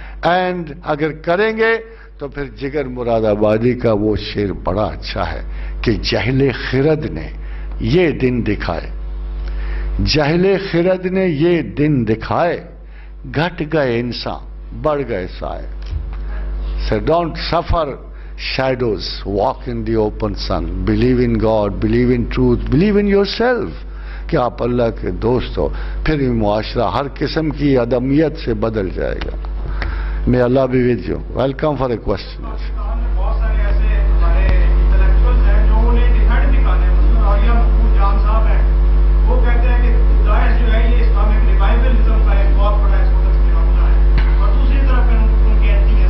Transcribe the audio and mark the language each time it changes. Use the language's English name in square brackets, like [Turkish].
[Urdu] And اگر کریں گے تو پھر جگر مراد آبادی کا وہ شعر بڑا اچھا ہے کہ جہل خرد نے یہ دن دکھائے, جہل خرد نے یہ دن دکھائے, گھٹ گئے انسان بڑھ گئے سائے. [English] So don't suffer shadows, walk in the open sun, believe in God, believe in truth, believe in yourself. [Urdu] کہ آپ اللہ کے دوست ہو, پھر یہ معاشرہ ہر قسم کی عدمیت سے بدل جائے گا. [English] May Allah be with you. Welcome for a question. [Urdu] بہت سارے ایسے ہمارے انٹلیکچوئلز ہیں جو انہیں ڈیفینڈ بھی کرتے ہیں. مثلا عالیہ مقبول جان صاحب ہیں, وہ کہتے ہیں کہ داعش جو ہے یہ اسلامک ریوائولزم کا ایک بہت بڑا ایکسپورٹ معاملہ ہے, اور دوسری طرف ان کی اینٹی ہے.